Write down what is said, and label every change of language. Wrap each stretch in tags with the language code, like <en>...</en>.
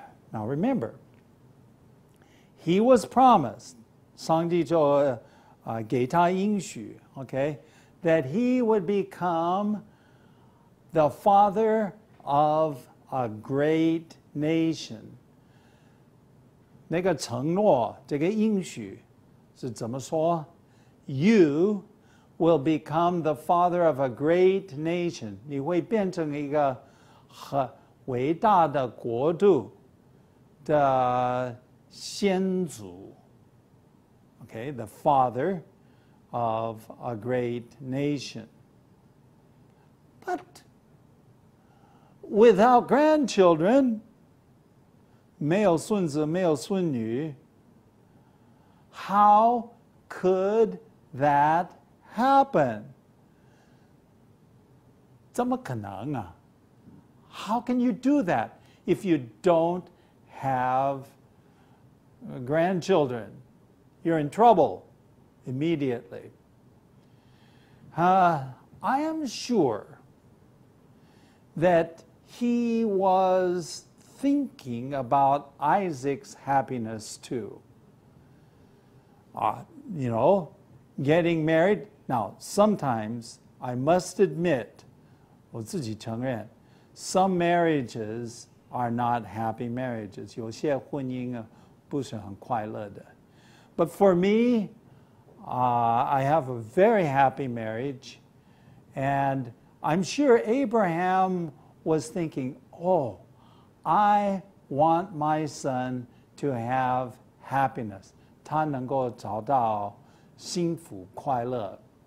<en>Now remember, he was promised,</en> <zh>上帝就给他应许,</zh> <en>okay, that he would become the father of a great nation.</en> <zh>那个承诺，这个应许是怎么说？</zh> <en>You will become the father of a great nation.</en> <zh>你会变成一个很伟大的国度的先祖。</zh> <en>Okay, the father of a great nation. But without grandchildren,</en> <zh>没有孙子，没有孙女,</zh> <en>how could that happen?</en> <zh>怎么可能啊?</zh> <en>How can you do that if you don't have grandchildren? You're in trouble immediately. I am sure that he was thinking about Isaac's happiness too. You know, getting married. Now, sometimes I must admit,</en> <zh>我自己承认,</zh> <en>some marriages are not happy marriages.</en> <zh>有些婚姻不是很快乐的.</zh> <en>But for me, I have a very happy marriage, and I'm sure Abraham was thinking, oh, I want my son to have happiness.</en> <zh>他能够找到幸福快乐.</zh>